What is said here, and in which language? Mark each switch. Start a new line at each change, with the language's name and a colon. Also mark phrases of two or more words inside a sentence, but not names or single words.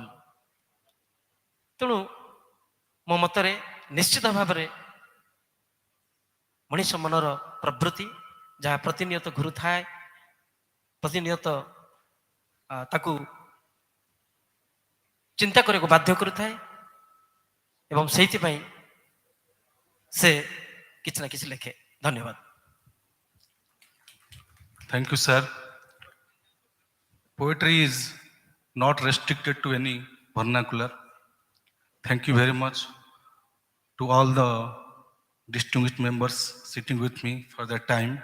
Odia: ତେଣୁ ମୋ ମତରେ ନିଶ୍ଚିତ ଭାବ ରେ ମଣିଷ ମନର ପ୍ରବୃତ୍ତି ଯାହା ପ୍ରତିନିୟତ ଘୂରୁ ଥାଏ, ପ୍ରତିନିୟତ ତାକୁ ଚିନ୍ତା କରିବା କୁ ବାଧ୍ୟ କରୁ ଥାଏ ଏବଂ ସେଥି ପାଇଁ ସେ କିଛି ନା କିଛି ଲେଖେ। धन्यवाद।
English: Thank you, sir. Poetry is not restricted to any vernacular. Thank you very much to all the distinguished members sitting with me for their time.